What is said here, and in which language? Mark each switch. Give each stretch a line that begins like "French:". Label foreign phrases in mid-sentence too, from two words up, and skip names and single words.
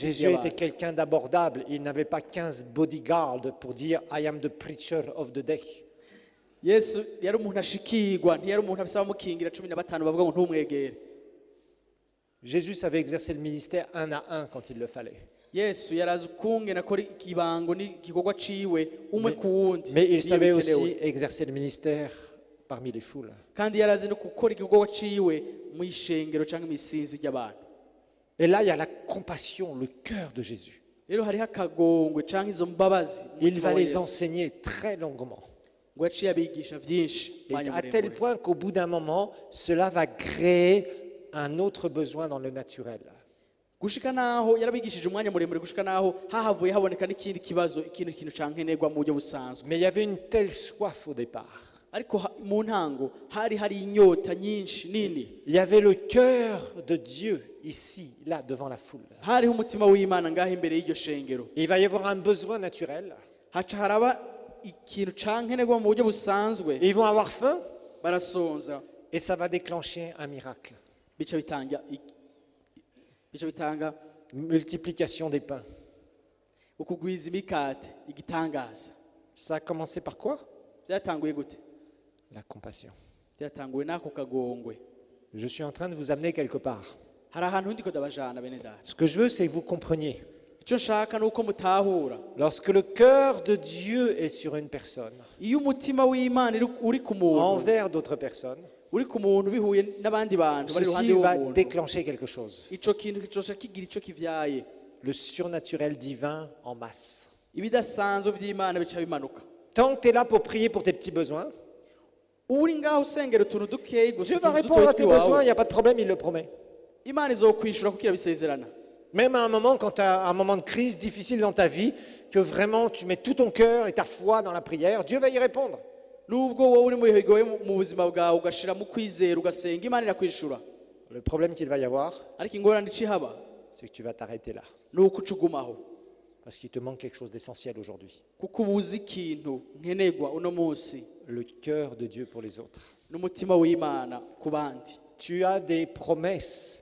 French: Jésus était
Rundi: y'abantu.
French: quelqu'un d'abordable. Il n'avait pas 15 bodyguards pour dire
English: I am the preacher of the day.
Rundi: Yesu yari umuntu ashikirwa, ntiyari umuntu abisaba mukingira 15 bavuga ngo ntumwegere.
French: Jésus savait exercer le ministère un à un quand il le fallait.
Rundi: Yesu yarazi ukungena akora ikibango n'igikorwa ciwe umwe ku wundi.
French: Mais il
Rundi: iyo
French: savait
Rundi: bikenewe.
French: aussi exercer le ministère parmi les foules.
Rundi: Kandi yarazi no gukora igikorwa ciwe mu ishengero cyangwa imisinzi ry'abantu.
French: Et là, il y a la compassion, le cœur de Jésus.
Rundi: Rero hariho akagongwe cyangwa izo mbabazi.
French: Il va les enseigner très longuement.
Rundi: Ngo yaciye abigisha byinshi.
French: Et à tel point qu'au bout d'un moment, cela va créer un autre besoin dans le naturel.
Rundi: Gushika naho yarabigishije umwanya muremure gushika naho hahavuye haboneka n'ikindi kibazo, ikindi kintu cankenerwa mu buryo busanzwe.
French: Mais il y avait une telle soif au départ.
Rundi: Ariko mu ntango hari inyota nyinshi nini.
French: Il y avait le cœur de Dieu ici, là, devant la foule.
Rundi: Hariho umutima w'Imana ngaho imbere y'iryo shengero.
French: Et il va y avoir un besoin naturel.
Rundi: Haca haraba ikintu cankenerwa mu buryo busanzwe.
French: Et ils vont avoir faim
Rundi: Barasonza.
French: et ça va déclencher un miracle.
Rundi: Bica bitanga
French: Multiplication des pains.
Rundi: ukugwiza imikate, igitangaza.
French: Ça a commencé par quoi?
Rundi: Byatanguye gute?
French: La compassion.
Rundi: Byatanguye n'ako kagongwe.
French: Je suis en train de vous amener quelque part.
Rundi: Hari ahantu ndiko ndabajana bene data.
French: Ce que je veux, c'est que vous compreniez.
Rundi: Icyo nshaka nuko mutahura.
French: Lorsque le cœur de Dieu est sur une personne,
Rundi: Iyo umutima w'Imana uri ku muntu,
French: envers d'autres personnes,
Rundi: uri ku muntu bihuye n'abandi bantu bari
French: ceci
Rundi: ruhande
French: va
Rundi: y'umuntu,
French: déclencher quelque chose.
Rundi: ico kintu kicoca kigira ico kivyaye.
French: Le surnaturel divin en masse.
Rundi: Ibidasanzwe vy'Imana bica bimanuka.
French: Tant que tu es là pour prier pour tes petits besoins,
Rundi: Uri ngaho usengera utuntu dukeyi gusa
French: Dieu va
Rundi: utuntu
French: répondre à
Rundi: dutoyi
French: tes besoins, il
Rundi: twiwawe.
French: n'y a pas de problème, il le promet.
Rundi: Imana izokwishura kuko irabisezerana.
French: Même à un moment, quand tu as un moment de crise difficile dans ta vie, que vraiment tu mets tout ton cœur et ta foi dans la prière, Dieu va y répondre.
Rundi: Nubwo wowe uri mu bihe bigoye mu buzima bwawe ugashira mu kwizera ugasenga, Imana irakwishura.
French: Le problème qu'il va y avoir,
Rundi: Ariko ingorane icihaba
French: c'est que tu vas t'arrêter là.
Rundi: ni uko ucugumaho,
French: Parce qu'il te manque quelque chose d'essentiel aujourd'hui.
Rundi: kuko ubuze ikintu nkenerwa uno munsi
French: Le cœur de Dieu pour les autres.
Rundi: n'umutima w'Imana ku bandi.
French: Tu as des promesses.